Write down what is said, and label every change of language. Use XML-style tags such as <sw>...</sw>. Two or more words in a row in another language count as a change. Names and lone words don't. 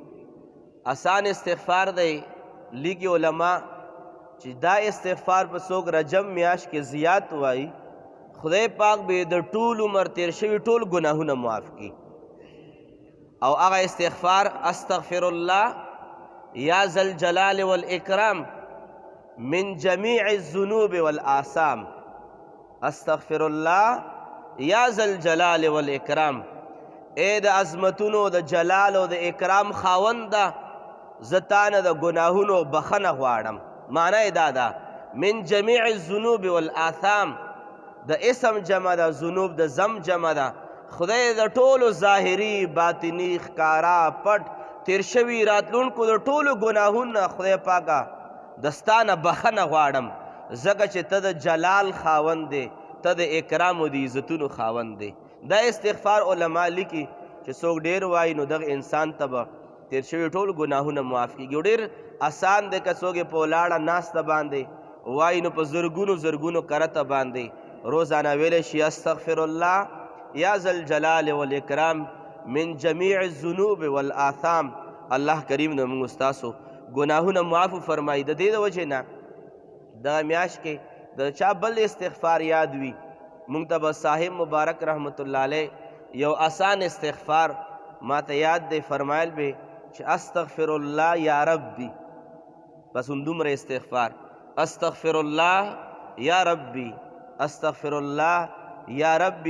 <ps>آسان استغفار دی، لیکي علما چې دا استغفار په څوک رجب میاشت کې زیات وایي، خدای پاک به د ټول عمر تیر شوي ټول ګناهونه معاف کړي. او هغه استغفار</ps> <ar>استغفر الله یا ذا الجلال والاکرام من جمیع الذنوب والآثام. استغفر الله یا ذا الجلال والاکرام،</ar> <ps>اے د عظمتونو د جلال او د اکرام خاونده، زه تانه د ګناهونو بخنه غواړم. معنی دا ده</ps> <ar>من جمیع الذنوب والآثام،</ar> <ps>د اسم جمع ده، ذنوب د زم جمع ده. خدای د ټولو ظاهري باطني ښکارا پټ تیر شوي راتلونکو د ټولو ګناهونه خدای پاکه دستانه بخنه غواړم، ځکه چې ته د جلال خاوند دی، ته د اکرام او د عزتونو خاوند دی. دا استغفار علما لیکي چې څوک ډیر وایي نو دغه انسان ته به تیر شوي ټول ګناهونه معاف کېږي. ډیر آسان دی که څوک یې په ولاړه ناسته باندې وایي نو په زرګونو زرګونو کرته باندې روزانه ویلی شي</ps> <ar>استغفر الله یا ذا الجلال والاکرام من جمیع الذنوب والآثام.</ar> <ps>الله کریم د موږ ستاسو ګناهونه معاف فرمایي. د دې د وجې نه دغه میاشت کې د چا بل استغفار یاد وي، موږ ته به صاحب مبارک رحمت الله علیه یو آسان استغفار ما ته یاد دی، فرمایل به چې</ps> <ar>استغفر الله یا ربی،</ar> <ps>بس دومره استغفار،</ps> <ar>استغفر الله یا ربی، استغفر الله یا ربی.</ar>